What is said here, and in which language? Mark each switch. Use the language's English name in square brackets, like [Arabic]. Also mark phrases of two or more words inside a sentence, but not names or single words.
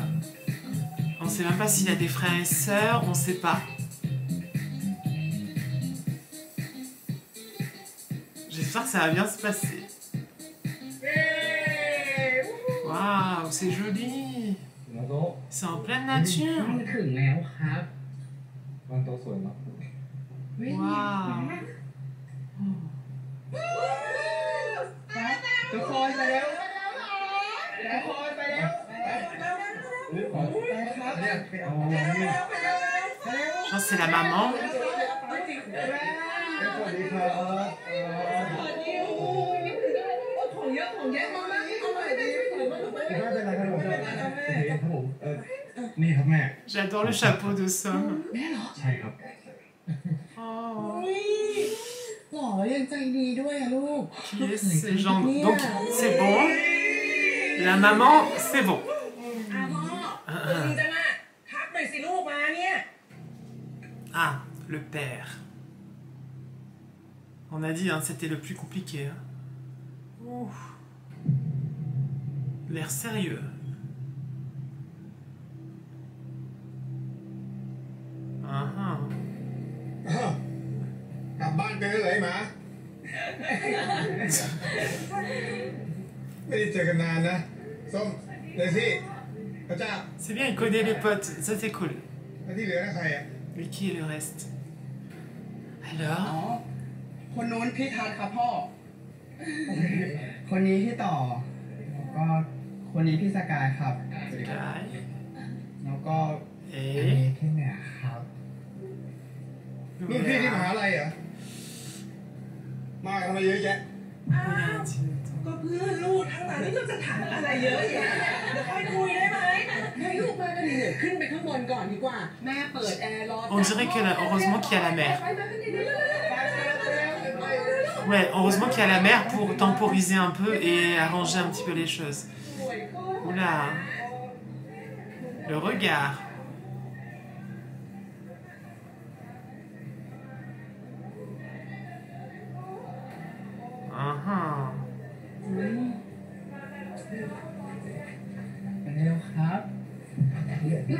[French] On sait même pas s'il a des frères et sœurs. On sait pas. J'espère que ça va bien se passer. Waouh, c'est joli. [Thai] น้องโต [French] C'est en pleine nature. [Thai] มันถึงแล้วครับ น้องโตสวยเนาะ [French] Waouh. [Thai] ทุกคนไปแล้วทุกคนไปแล้ว [French] Je pense que c'est la maman. [Thai] สวัสดีครับ ของเยอะของแยะมากๆเอาไปดิ ไม่เป็นไรครับผมนี่ครับแม่ [French] J'adore le chapeau de Somme. [Thai] ใช่ครับ Oh. หล่อยังใจดีด้วยอะลูก [French] Qui est ces gens? Donc, c'est bon. La maman, c'est bon. [Thai] พ่อจริงจังอ่ะทักหน่อยสิลูกมาเนี่ย [French] Ah, le père. On a dit, hein, c'était le plus compliqué. Hein. Ouh. L'air sérieux. Ah, [Thai] กลับบ้านกันเลยหมาไม่ได้เจอกันนานนะส้มเลยสิพระเจ้า [French] c'est bien, il connaît les potes. Ça, c'est cool. [Thai] แล้วที่เหลือนะใครอ่ะ [French] Mais qui est le reste? อ๋อ Alors? [Thai] คนนู้นพี่ทัศน์ครับพ่อ คนนี้พี่ต่อ แล้วก็คนนี้พี่สกายครับ Sky. แล้วก็อัน [French] Et. [Thai] นี้พี่เหนือครับ รุ่นพี่ที่มหาลัยเหรอมาทำไมเยอะแยะ ก็เพื่อนลูกทั้งนั้นนี่ก็จะถามอะไรเยอะแยะเดี๋ยวค่อยคุยได้ไหมให้ลูกมาก็ดีเดี๋ยวขึ้นไปข้างบนก่อนดีกว่า แม่เปิดแอร์รอ [French] On dirait que heureusement qu'il y a la mer. Ouais, heureusement qu'il y a la mer pour temporiser un peu et arranger un petit peu les choses. Oula. Le regard. Ah [Thai] เร็วครับ เ